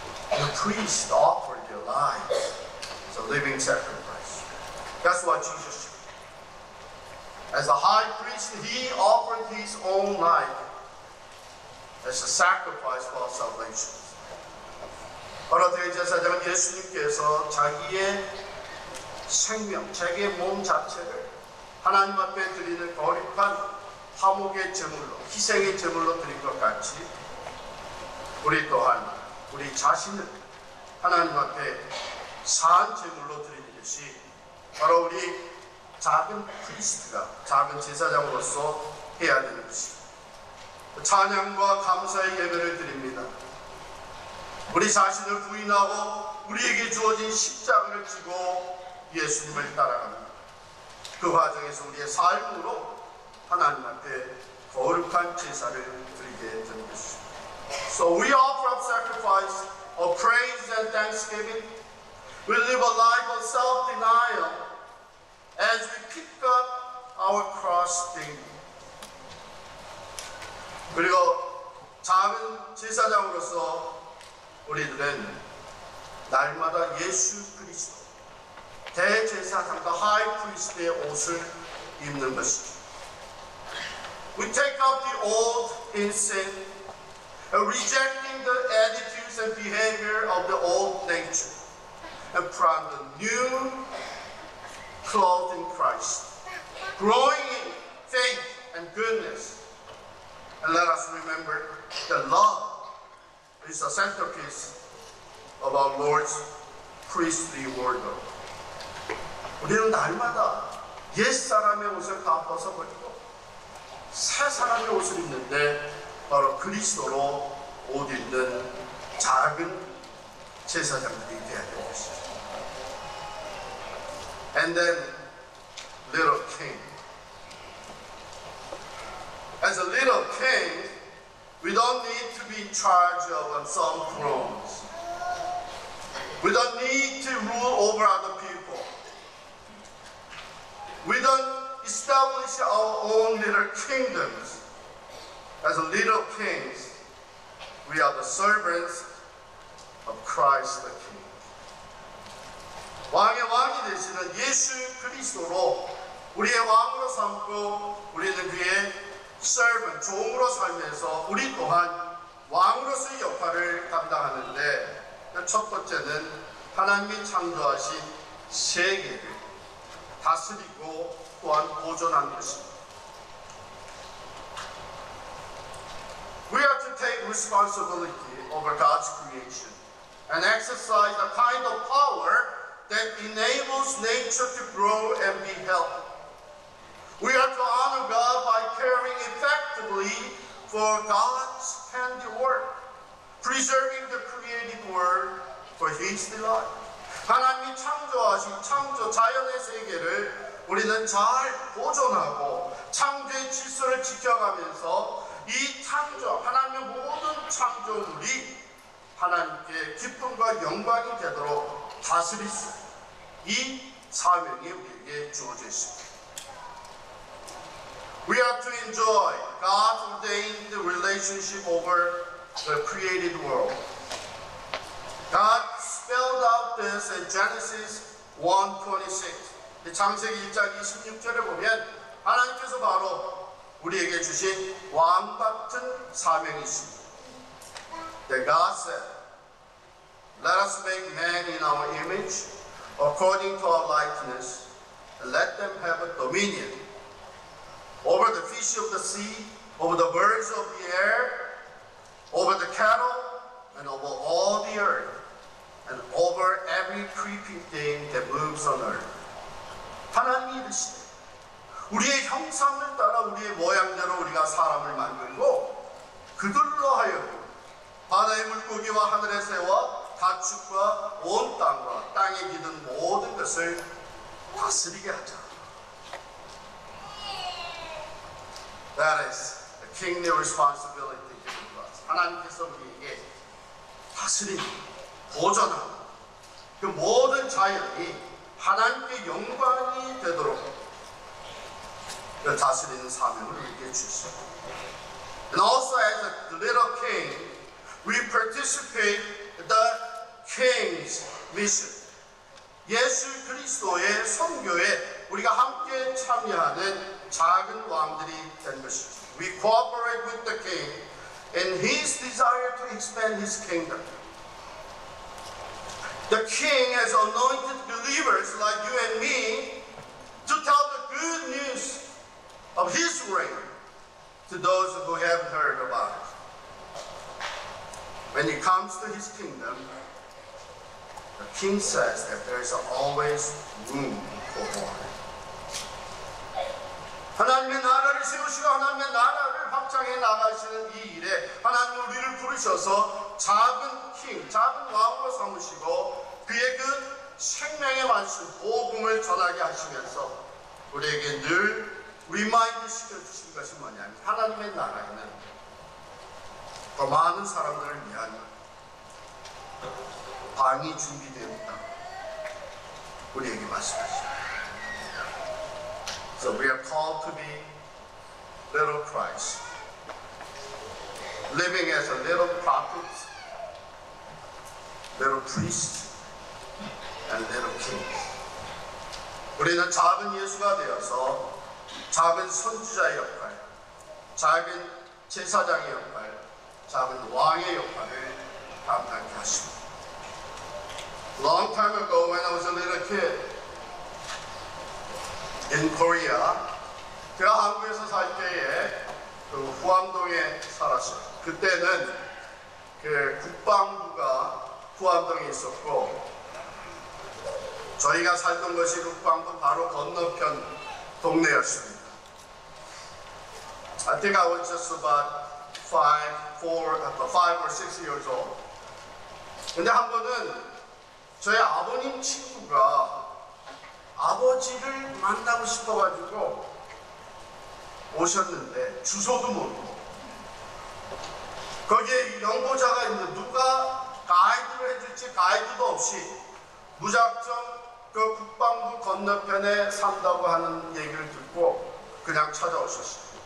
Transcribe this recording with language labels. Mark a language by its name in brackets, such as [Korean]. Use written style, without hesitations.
[English] The priests offered their lives as a living sacrifice. That's what Jesus did. As a high priest, he offered his own life as a sacrifice for our salvation. [Korean] 바로 대제사장 예수님께서 자기의 생명, 자기의 몸 자체를 하나님 앞에 드리는 거룩한 화목의 제물로, 희생의 제물로 드린 것 같이 우리 또한 우리 자신을 하나님 앞에 산 제물로 드리는 것이 바로 우리 작은 프리스트가, 작은 제사장으로서 해야 되는 것입니다. 찬양과 감사의 예배를 드립니다. 우리 자신을 부인하고 우리에게 주어진 십자가를 지고 예수님을 따라갑니다. 그 과정에서 우리의 삶으로 하나님 앞에 거룩한 제사를 드리게 되는 것입니다. [English] So we offer up sacrifice of praise and thanksgiving. We live a life of self-denial as we pick up our cross daily. [Korean] 그리고 작은 제사장으로서 우리들은 날마다 예수 그리스도 대제사장, [English] the high priest [Korean] 의 옷을 입는 것입니다. [English] We take up the old in sin, rejecting the attitudes and behavior of the old nature, and put on the new clothed in Christ, growing in faith and goodness. And let us remember that love is the centerpiece of our Lord's priestly wardrobe. [Korean] 우리는 날마다 옛사람의 옷을 다 벗어버리고 새 사람의 옷을 입는데 바로 그리스도로 옷 입는 작은 제사장들이 되어야 될 것이죠. [English] And then little king. As a little king, we don't need to be in charge of some thrones. We don't need to rule over other people. We don't establish our own little kingdoms. As little kings, we are the servants of Christ the King. [Korean] 왕의 왕이 되시는 예수 그리스도로 우리의 왕으로 삼고 우리는 그의 servant, 종으로 살면서 우리 또한 왕으로서의 역할을 감당하는데 첫 번째는 하나님이 창조하신 세계를 다스리고 또한 보존하는 것입니다. [English] We are to take responsibility over God's creation and exercise the kind of power that enables nature to grow and be healthy. We are to honor God by caring effectively for God's handiwork, preserving the created world for His delight. [Korean] 하나님이 창조하신 창조 자연의 세계를 우리는 잘 보존하고 창조의 질서를 지켜가면서 이 창조, 하나님의 모든 창조물이 하나님께 기쁨과 영광이 되도록 다스릴 수 있는 이 사명이 우리에게 주어져 있습니다. [English] We are to enjoy God's ordained relationship over the created world. God spelled out this in Genesis 1:26. [Korean] 창세기 1장 26절에 보면 하나님께서 바로 우리에게 주신 왕 같은 사명이 있습니다. [English] That God said, "Let us make man in our image, according to our likeness, and let them have a dominion over the fish of the sea, over the birds of the air, over the cattle, and over all the earth, and over every creeping thing that moves on earth." [Korean] 하나님이 이르시되 우리의 형상을 따라 우리의 모양대로 우리가 사람을 만들고 그들로 하여금 바다의 물고기와 하늘의 새와 가축과 온 땅과 땅에 기는 모든 것을 다스리게 하자. [English] That is the kingly responsibility given to us. [Korean] 하나님께서 우리에게 다스리는, 보존하는 그 모든 자연이 하나님께 영광이 되도록 다스리는 사명을 우리에게 주셨습니다. [English] And also as a little king, we participate in the king's mission. [Korean] 예수 그리스도의 선교에 우리가 함께 참여하는 작은 왕들이 된 것이죠. [English] We cooperate with the king in his desire to expand his kingdom. The king has anointed believers like you and me to tell the good news of his reign to those who haven't heard about it. When he comes to his kingdom, the king says that there is always room for more. [Korean] 하나님의 나라를 세우시고 하나님의 나라를 확장해 나가시는 이 일에 하나님 우리를 부르셔서 작은 king, 작은 왕으로 삼으시고 그의 그 생명의 말씀, 복음을 전하게 하시면서 우리에게 늘 리마인드 시켜주신 것이 뭐냐면 하나님의 나라에는 더 많은 사람들을 위한 방이 준비되어 있다. 우리에게 말씀하십니다. [English] So we are called to be little Christ, living as a little prophet, little priest, and little king. [Korean] 우리는 작은 예수가 되어서 작은 선지자의 역할, 작은 제사장의 역할, 작은 왕의 역할을 감당케 하십니다. [English] Long time ago, when I was a little kid in Korea, [Korean] 제가 한국에서 살 때에 그 후암동에 살았어요. 그때는 그 국방부가 후암동에 있었고, 저희가 살던 것이 룩방구 바로 건너편 동네였습니다. [English] I think I was just about 5 or 6 years old. [Korean] 근데 한 번은 저희 아버님 친구가 아버지를 만나고 싶어가지고 오셨는데 주소도 모르고, 거기에 연고자가 있는데 누가 가이드를 해줄지 가이드도 없이 무작정 그 국방부 건너편에 산다고 하는 얘기를 듣고 그냥 찾아오셨어요.